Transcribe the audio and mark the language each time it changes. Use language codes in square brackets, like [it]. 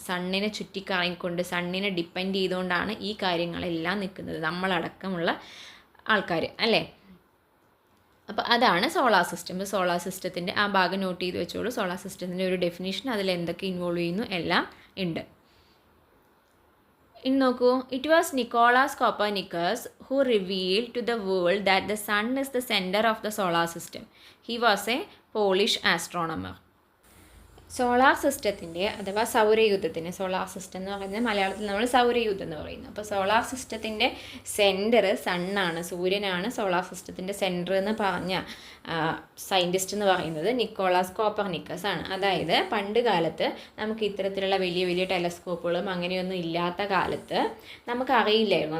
[ml] സണ്ണിനെ ചുറ്റിക്കറങ്ങിക്കൊണ്ട്, സണ്ണിനെ depend ചെയ്തുകൊണ്ടാണ് ഈ കാര്യങ്ങളെല്ലാം നിൽക്കുന്നത്, നമ്മളടക്കമുള്ള ആൾക്കാർ അല്ലേ. അപ്പോൾ അതാണ് സോളാർ സിസ്റ്റം. സോളാർ സിസ്റ്റത്തിൻ്റെ ആ ഭാഗം നോട്ട് ചെയ്ത് വെച്ചോളൂ. സോളാർ സിസ്റ്റത്തിൻ്റെ ഒരു ഡെഫിനിഷൻ, അതിൽ എന്തൊക്കെ ഇൻവോൾവ് ചെയ്യുന്നു എല്ലാം ഉണ്ട്. ഇനി നോക്കൂ. [en] It was Nicholas Copernicus who revealed to the world that the sun is the center of the solar system. He was a Polish astronomer. [ml] Solar സിസ്റ്റത്തിൻ്റെ അഥവാ സൗരയൂഥത്തിന്, സോളാർ സിസ്റ്റം എന്ന് പറയുന്നത് മലയാളത്തിൽ നമ്മൾ സൗരയൂഥം എന്ന് പറയുന്നു. അപ്പോൾ സോളാർ സിസ്റ്റത്തിൻ്റെ സെൻറ്റർ സണ്ണാണ്, സൂര്യനാണ് സോളാർ സിസ്റ്റത്തിൻ്റെ സെൻറ്റർ എന്ന് പറഞ്ഞ സയൻറ്റിസ്റ്റ് എന്ന് പറയുന്നത് നിക്കോളാസ് കോപ്പർനിക്കസ് ആണ്. അതായത് പണ്ട് കാലത്ത് നമുക്ക് ഇത്തരത്തിലുള്ള വലിയ വലിയ ടെലസ്കോപ്പുകളും അങ്ങനെയൊന്നും ഇല്ലാത്ത കാലത്ത് നമുക്കറിയില്ലായിരുന്നു.